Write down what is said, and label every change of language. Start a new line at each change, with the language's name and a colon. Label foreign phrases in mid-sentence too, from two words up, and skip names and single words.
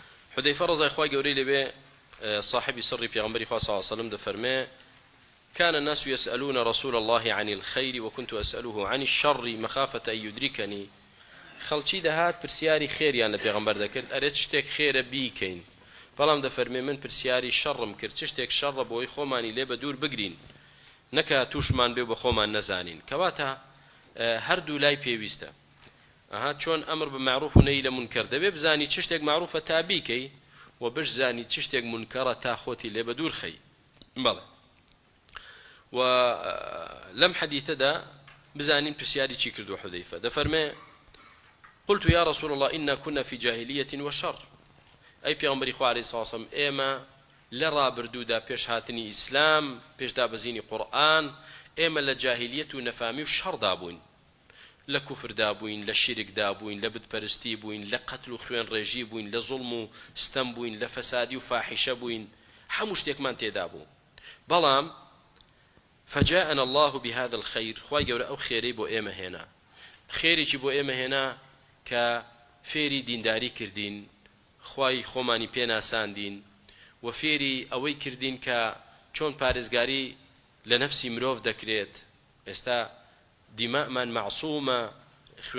Arabic: حذيفة رضي الله عنه
Central Kurdish: لبي صاحب سر پیغمبر
Arabic: صلى الله عليه وسلم دفرمه كان الناس يسألون رسول الله عن الخير وكنت أسأله عن الشر مخافة أن يدركني
Central Kurdish: خەڵکی دەهات پرسیاری خێریان لە پێغەمبەر دەکرد ئەرێ شتێک خێرە بیکەین بەڵام دەفەرمێ من پرسیاری شەڕم کرد چ شتێک شەڕە بۆی خۆمانی لێ بە دوور بگرین نەکە تووشمان بێ بە خۆمان نەزانین کەواتە هەردوو لای پێویستە ئەها چۆن ئەمر بە معروف و نەهی لە منکەر دەبێ بزانی چ شتێک معروفە تا بیکەی و بشزانی چ شتێک منکەرە تا خۆتی لێ بە دوور خەی بەڵێ و لەم حەدیثەدا بزانین پرسیاری چی کردو حذەیفە دەفەرمێ
Arabic: قلت يا رسول الله إنا كنا في جاهلية وشر أي
Central Kurdish: پیغمبری خو
Arabic: علیه الصلاة والسلام
Central Kurdish: ئێمە لە ڕابردوودا پێش هاتنی ئیسلام پێش دابەزینی قورئان ئێمە لە جاهلیەت و نەفامی و شەڕدا بووین لە کوفردا بووین لە شیرکدا بووین لە بتپەرستی بووین لە قەتل و خوێن ڕێژی بووین لە زوڵم و ستەم بووین لە فەسادی و فاحیشە بووین هەموو شتێکمان تێدا بوو بەڵام
Arabic: فجاءنا الله بهذا الخير
Central Kurdish: خوای گەورە ئەو خێرەی بۆ ئێمە هێنا خێرێکی بۆ ئێمە هێنا کە فێری دینداری کردین خوای خۆمانی پێناساندین و فێری ئەوەی کردین کە چۆن پارێزگاری لە نەفسی مرۆڤ دەکرێت ئێستا دیمەمان معسوومە خوێن